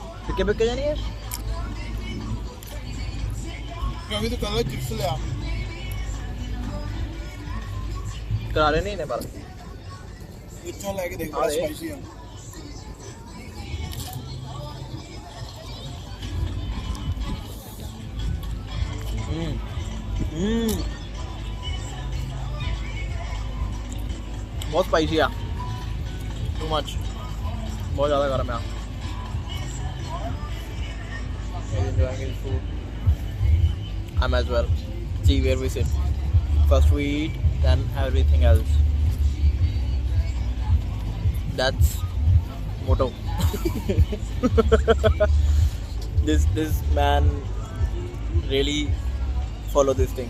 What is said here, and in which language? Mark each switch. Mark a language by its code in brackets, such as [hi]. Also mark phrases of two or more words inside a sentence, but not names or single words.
[hi] फिक्के फिक्के जानी है अभी तो कल चिप्स ले आ करारे नहीं ने पर इतना लेके देख बड़ा स्पाइसी है बहुत स्पाइसी है [en] too much [hi] बहुत ज़्यादा गर्म है [en] enjoying his food I'm as well see where we sit first we eat then everything else that's motto this man really follow this thing